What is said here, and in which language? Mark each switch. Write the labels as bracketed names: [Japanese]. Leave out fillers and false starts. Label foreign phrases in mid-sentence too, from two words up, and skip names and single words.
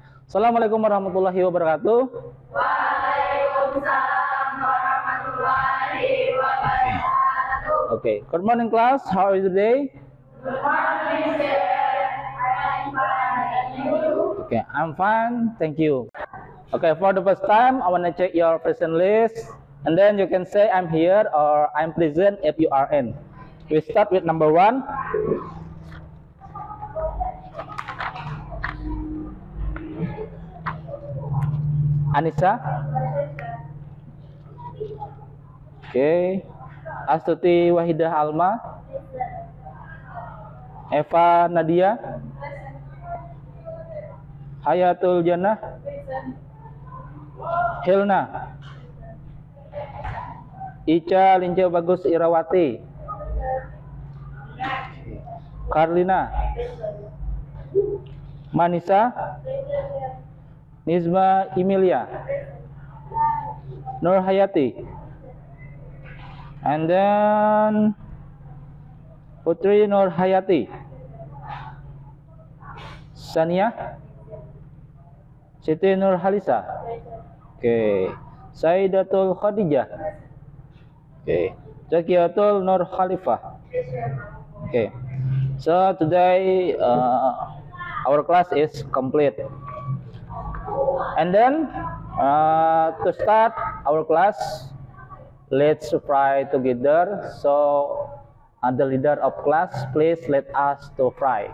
[Arabic] السلام عليكم ورحمة الله وبركاته. وعليكم السلام ورحمة الله وبركاته. [English] Okay, good morning class. How is the day? Good morning, sir. I'm fine. And you? Okay, I'm fine. Thank you. Okay, for the first time, I want to check your present list, and then you can say I'm here or I'm present if you are in. We start with number 1. Anissa. Okay. Astuti Wahidah Alma. Eva Nadia. Hayatul Jannah. Hilna. Ica Lince Bagus Irawati. Karlina. Manisa. Nizma Emilia. Nur Hayati. And then Putri Nur Hayati. Sania. Siti Nur Halisa. Okay. Saidatul Khadijah. Okay. Zakiatul Nur Khalifah. Okay. So today our class is complete. And then to start our class, let's pray together. So the leader of class, please let us to pray.